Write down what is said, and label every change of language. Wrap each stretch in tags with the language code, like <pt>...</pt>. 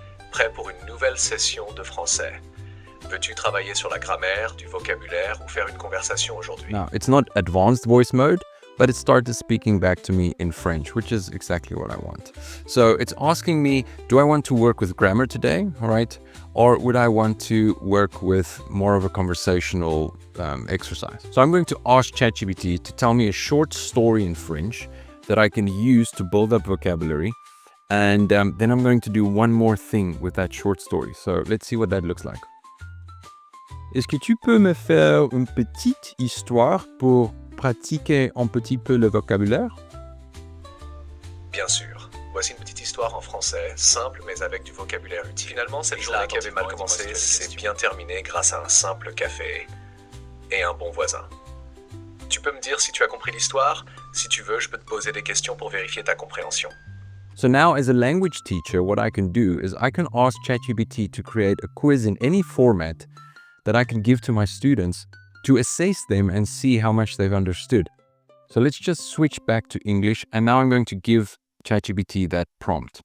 <fr>Prêt pour une nouvelle session de français? Veux-tu travailler sur la grammaire, du vocabulaire ou faire une conversation aujourd'hui?</fr> <en>Now, it's not advanced voice mode, but it started speaking back to me in French, which is exactly what I want. So it's asking me, do I want to work with grammar today, all right? Or would I want to work with more of a conversational exercise? So I'm going to ask ChatGPT to tell me a short story in French that I can use to build up vocabulary. And then I'm going to do one more thing with that short story. So let's see what that looks like.</en> <fr>Est-ce que tu peux me faire une petite histoire pour pratiquer un petit peu le vocabulaire? Bien sûr. Voici une petite histoire en français, simple mais avec du vocabulaire utile. Finalement, cette journée qui avait mal commencé s'est bien terminée grâce à un simple café et un bon voisin. Tu peux me dire si tu as compris l'histoire? Si tu veux, je peux te poser des questions pour vérifier ta compréhension.</fr> <en>So now as a language teacher, what I can do is I can ask ChatGPT to create a quiz in any format that I can give to my students to assess them and see how much they've understood. So let's just switch back to English, and now I'm going to give ChatGPT that prompt.</en>